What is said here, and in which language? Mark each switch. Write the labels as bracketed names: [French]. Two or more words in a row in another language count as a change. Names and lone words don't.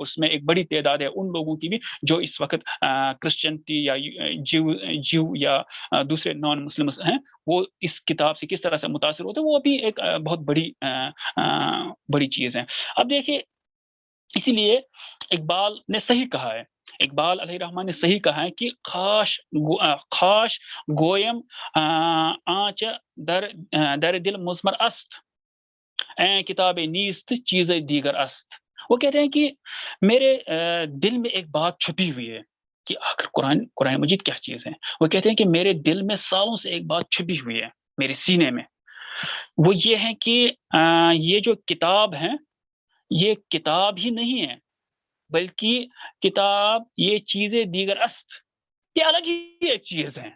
[Urdu] اس میں ایک بڑی تعداد ہے ان لوگوں کی بھی جو اس وقت کرسچنٹی یا جیو یا دوسرے نان مسلمس ہیں، وہ اس کتاب سے کس طرح سے متاثر ہوتے ہیں، وہ بھی ایک بہت بڑی چیز ہے. اب دیکھیے، اسی لیے اقبال نے صحیح کہا ہے، اقبال [Arabic] علیہ الرحمٰن [Urdu] نے صحیح کہا ہے کہ [Persian] خاش گویم آنچ در دل مزمر است، کتاب نیست چیز دیگر است. [Urdu] وہ کہتے ہیں کہ میرے دل میں ایک بات چھپی ہوئی ہے کہ آخر قرآن مجید کیا چیز ہے. وہ کہتے ہیں کہ میرے دل میں سالوں سے ایک بات چھپی ہوئی ہے میرے سینے میں، وہ یہ ہے کہ یہ جو کتاب ہے یہ کتاب ہی نہیں ہے، بلکہ کتاب یہ چیزیں [Persian] دیگر است، [Urdu] یہ الگ ہی ایک چیز ہے.